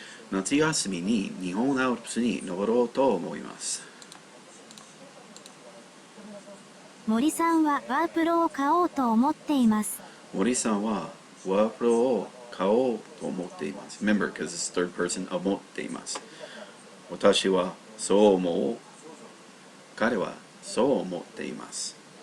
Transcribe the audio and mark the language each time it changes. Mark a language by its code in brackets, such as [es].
[ja] 夏休みに日本アルプスに登ろうと思います。森さんはワープロを買おうと思っています。森さんはワープロを買おうと思っています。 [en] Remember, because it's third person [ja] 思っています。私はそう思う。彼はそう思っています。